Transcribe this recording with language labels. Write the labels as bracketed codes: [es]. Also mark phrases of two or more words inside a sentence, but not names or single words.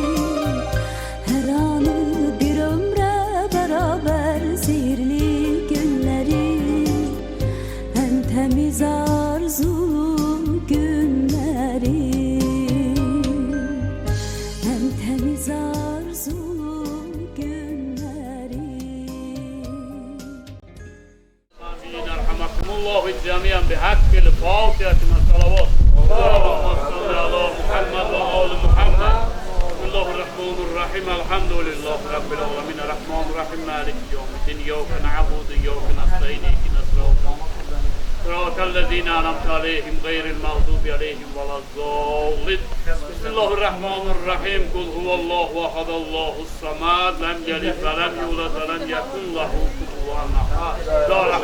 [tr] Her anı bir ömre beraber sihirli günleri. En temiz arzulu günleri. En temiz arzulu günleri. [ar] آمين رحمكم الله جميعا بحق الفاتحة مع الصلوات اللهم صل على محمد وآل محمد بسم الله الرحمن الرحيم الحمد لله رب العالمين الرحمن الرحيم مالك يوم الدين إياك نعبد وإياك نستعين اهدنا صراط الذين أنعمت عليهم غير المغضوب عليهم ولا الضالين بسم الله الرحمن الرحيم قل هو الله أحد الله الصمد لم يلد ولم يولد ولم يكن له كفوا أحد لا